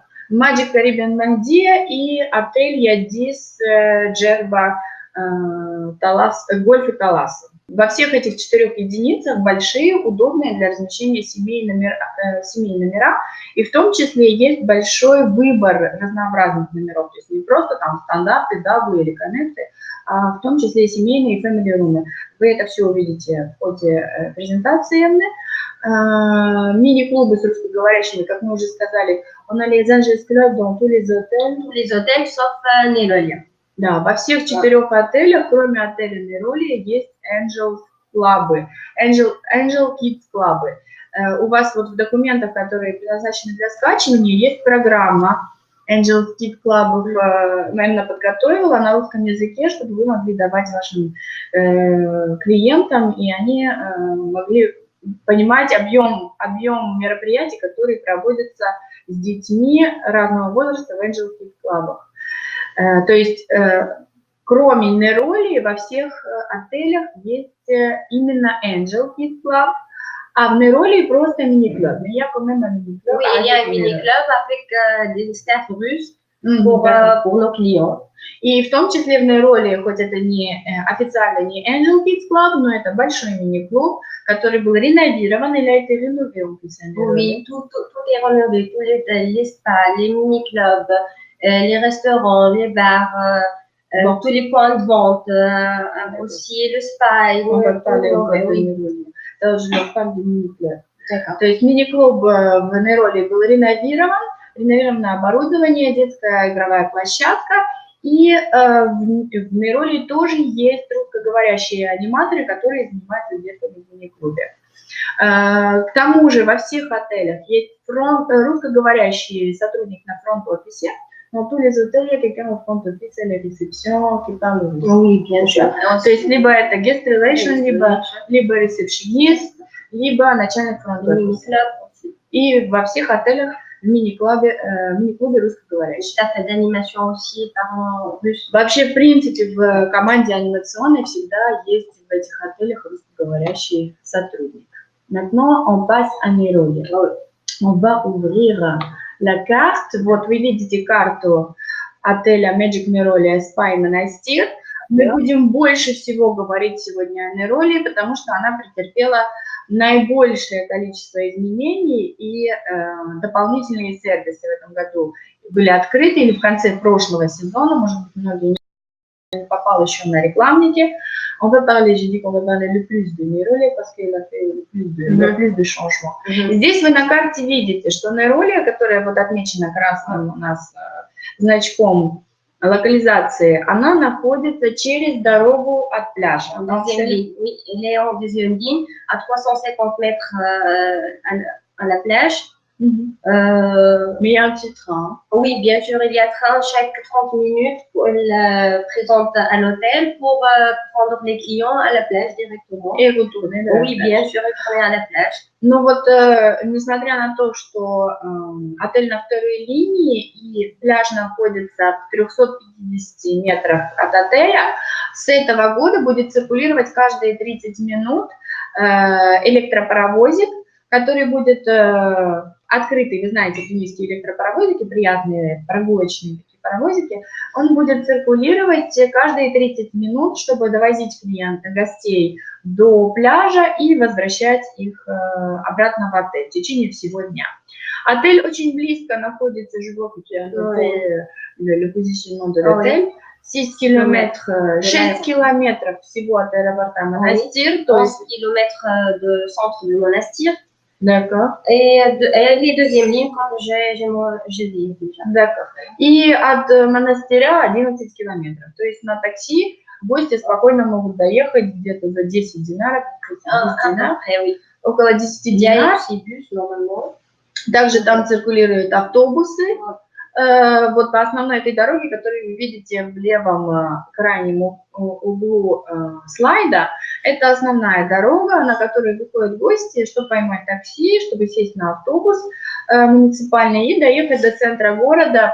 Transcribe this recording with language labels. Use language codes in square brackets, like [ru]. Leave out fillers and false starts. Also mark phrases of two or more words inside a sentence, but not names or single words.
[ru] Magic Caribbean Мендия и отель Ядис Джерба Гольф и Талас. Во всех этих 4 единицах большие, удобные для размещения семейные номера, и в том числе есть большой выбор разнообразных номеров, то есть не просто там стандарты, даблы или коннекты, а в том числе и семейные и [en] family room. [ru] Вы это все увидите в ходе презентации Эмны. Мини-клубы с русскоговорящими, как мы уже сказали, [fr] on a les Angels Club dans tous les hôtels sauf Nerolia. [ru] Да, во всех 4 отелях, кроме отеля Nerolia, есть Angel клубы, Angel Kids клубы. У вас вот в документах, которые предназначены для скачивания, есть программа Angel Kids клубов, наверное, подготовила на русском языке, чтобы вы могли давать вашим клиентам, и они могли понимать объем мероприятий, которые проводятся с детьми разного возраста в Angel Kids клубах. То есть, кроме Нероли, во всех отелях есть именно Angel Kids Club, а в Нероли просто мини-клуб. [fr] Mais il y a quand même un mini-club. Oui, il y a un mini-club avec des staffs russes pour nos clients. [ru] И в том числе в Нероли, хоть это не официально не Angel Kids Club, но это большой мини-клуб, который был реновирован или [fr] a été rénové en plus. Oui, tout est rénové, tous les spas, les mini-clubs, les restaurants, les bars, tous les points de vente, aussi le spa. On va parler de Нероли. Тоже je parle de mini-club. [ru] То есть мини-клуб в Нероли был реновировано оборудование, детская игровая площадка. И в Нероли тоже есть русскоговорящие аниматоры, которые занимаются где-то в мини-клубе. К тому же во всех отелях есть русскоговорящий сотрудник на фронт-офисе. [fr] Dans tous les hôtels, il y a quelqu'un au front-office, à la réception, qui parle russe. Oui, bien sûr. [ru] То есть либо это [en] guest relation, [ru] либо ресепшенист, либо начальник фронт-офиса. И во всех отелях в мини-клубе русскоговорящие. [fr] Staff d'animation aussi par russe. [ru] Вообще, в принципе, в команде анимационной всегда есть в этих отелях русскоговорящий сотрудник. [fr] Maintenant, on passe à Нероли. On va ouvrir la carte. [ru] Вот вы видите карту отеля Magic Нероли Spa и Монастырь. Мы будем больше всего говорить сегодня о Нероли, потому что она претерпела наибольшее количество изменений, и дополнительные сервисы в этом году были открыты, или в конце прошлого сезона, может быть, многие не попал еще на рекламники. [fr] On va parler, j'ai dit qu'on va parler le plus de Нероли, parce qu'il a fait le plus de changements. [ru] Здесь вы на карте видите, что Нероли, которая вот отмечена красным у нас значком локализации, она находится через дорогу от пляжа. [fr] Oui, elle est en deuxième ligne, à 350 mètres à la plage. Mais il y a un petit train. Oui, bien sûr, il y a un train chaque 30 minutes pour elle présente à l'hôtel pour prendre les clients à la plage directement. Et retourner. Oui, bien sûr, retourner à la plage. [ru] Ну вот, несмотря на то, что отель на второй линии и пляж находится в 350 метрах от отеля, с этого года будет циркулировать каждые 30 минут электропаровозик, который будет открытый, вы знаете, тунисские электропаровозики, приятные прогулочные такие паровозики, он будет циркулировать каждые 30 минут, чтобы довозить клиента, гостей до пляжа и возвращать их обратно в отель в течение всего дня. Отель очень близко находится, [fr] je vois que tu as le positionnement de l'hôtel. [ru] 6 километров всего от аэропорта Монастырь, то есть [fr] 11 километров de centre de Monastir. D'accord. Et les deuxièmes lignes, comme j'ai dit déjà. D'accord. [ru] И от монастыря 11 километров. То есть на такси гости спокойно могут доехать где-то за 10 динаров, около 10 динаров. Также там циркулируют автобусы. Вот по основной этой дороге, которую вы видите в левом крайнем углу слайда, это основная дорога, на которой выходят гости, чтобы поймать такси, чтобы сесть на автобус муниципальный и доехать до центра города.